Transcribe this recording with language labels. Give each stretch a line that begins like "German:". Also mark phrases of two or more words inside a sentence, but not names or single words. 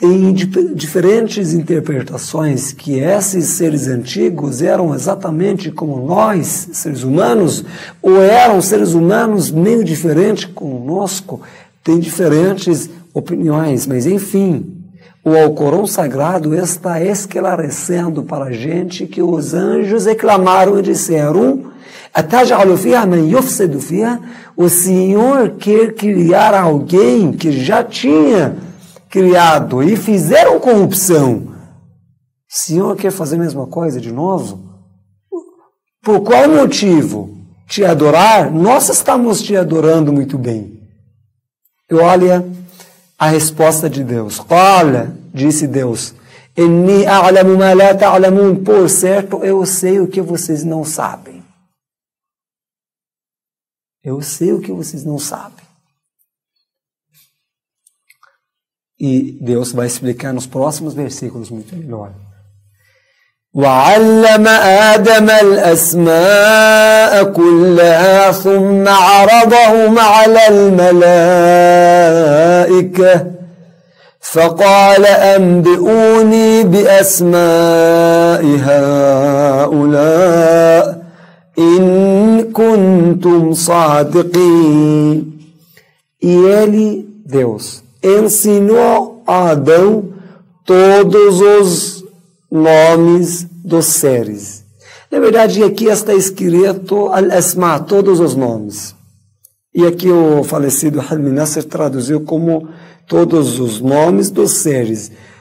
Portuguese: tem diferentes interpretações que esses seres antigos eram exatamente como nós, seres humanos, ou eram seres humanos meio diferentes conosco. Tem diferentes opiniões, mas enfim, o Alcorão Sagrado está esclarecendo para a gente que os anjos reclamaram e disseram:
Arabic: "أتجعل فيها من يفسد فيها?"
Portuguese: O Senhor quer criar alguém que já tinha criado e fizeram corrupção. O Senhor quer fazer a mesma coisa de novo? Por qual motivo? Te adorar? Nós estamos te adorando muito bem. E olha a resposta de Deus. Olha, disse Deus,
Arabic: "إني أعلم ما لا تعلمون."
Portuguese: Por certo, eu sei o que vocês não sabem. Eu sei o que vocês não sabem. E Deus vai explicar nos próximos versículos muito melhor.
Arabic: وَعَلَّمَ آدَمَ الْأَسْمَاءَ كُلَّهَا ثُمَّ عَرَضَهُمْ عَلَى الْمَلَائِكَةِ فَقَالَ أَنْبِئُونِي بِأَسْمَاءِ هَؤُلَاءِ إِن كُنتُمْ صَادِقِينَ.
Portuguese: E ele, Deus, ensinou a Adão todos os nomes dos seres. Na verdade, aqui está escrito al-asma, todos os nomes. E aqui o falecido Hilmi Nasser traduziu como todos os nomes dos seres.